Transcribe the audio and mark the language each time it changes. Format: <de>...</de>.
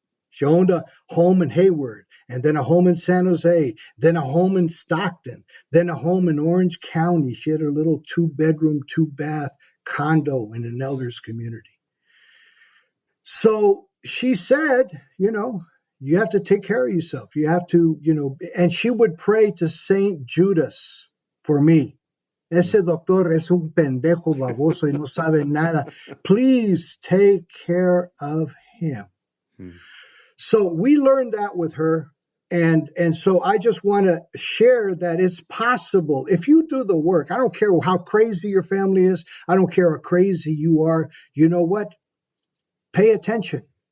<en>She owned a home in Hayward, and then a home in San Jose, then a home in Stockton, then a home in Orange County. She had her little 2-bedroom, 2-bath condo in an elders community. So she said, you have to take care of yourself. You have to, and she would pray to Saint Judas for me.</en> <es>Ese doctor es un pendejo baboso y no sabe nada.</es> <en>Please take care of him. So we learned that with her. And so I just want to share that it's possible. If you do the work, I don't care how crazy your family is. I don't care how crazy you are. You know what? Pay attention.</en>